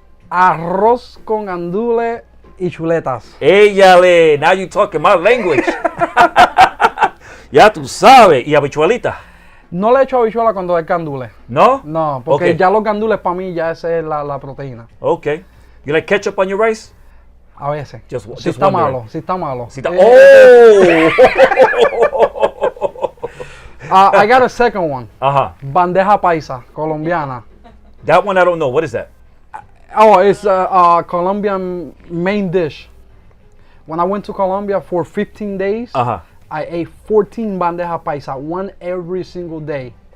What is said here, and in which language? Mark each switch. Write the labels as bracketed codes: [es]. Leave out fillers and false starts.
[es] Arroz con gandules y chuletas. [en] Eyale, now you talking my language. [es] Ya tú sabes. ¿Y habichuelita? No le echo habichuela cuando hay gandules. ¿No? No, porque [en] Okay. [es] ya los gandules para mí ya esa es la proteína. [en] Okay. You like ketchup on your rice? [es] A veces. [en] Just [es] si está [en] wondering. [es] malo, si está malo. Si está- oh! [en] I got a second one. [es] Bandeja paisa, colombiana. [en] That one I don't know. What is that? Oh, it's a Colombian main dish. When I went to Colombia for 15 days, I ate 14 bandeja paisa, one every single day.